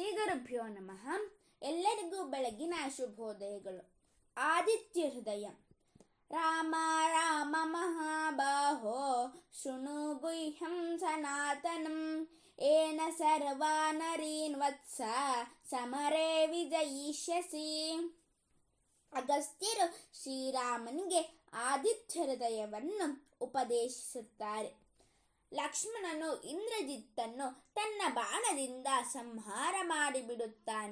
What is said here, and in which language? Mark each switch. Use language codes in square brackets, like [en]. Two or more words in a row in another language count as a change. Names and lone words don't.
[sa] ಗುರುಭ್ಯೋ ನಮಃ. [kn] ಎಲ್ಲರಿಗೂ ಬೆಳಗಿನ ಶುಭೋದಯಗಳು. ಆದಿತ್ಯ ಹೃದಯ. [sa] ರಾಮ ರಾಮ ಮಹಾಬಾಹೋ ಶೃಣು ಗುಹ್ಯಂ ಸನಾತನಂ ಏನ ಸರ್ವಾ ನರೀನ್ ವತ್ಸ ಸಮರೇ ವಿಜಯಿಷ್ಯಸಿ. [kn] ಅಗಸ್ತ್ಯರು ಶ್ರೀರಾಮನಿಗೆ ಆದಿತ್ಯ ಹೃದಯವನ್ನು ಉಪದೇಶಿಸುತ್ತಾರೆ. ಲಕ್ಷ್ಮಣನು ಇಂದ್ರಜಿತ್ತನ್ನು ತನ್ನ ಬಾಣದಿಂದ ಸಂಹಾರ ಮಾಡಿಬಿಡುತ್ತಾನೆ.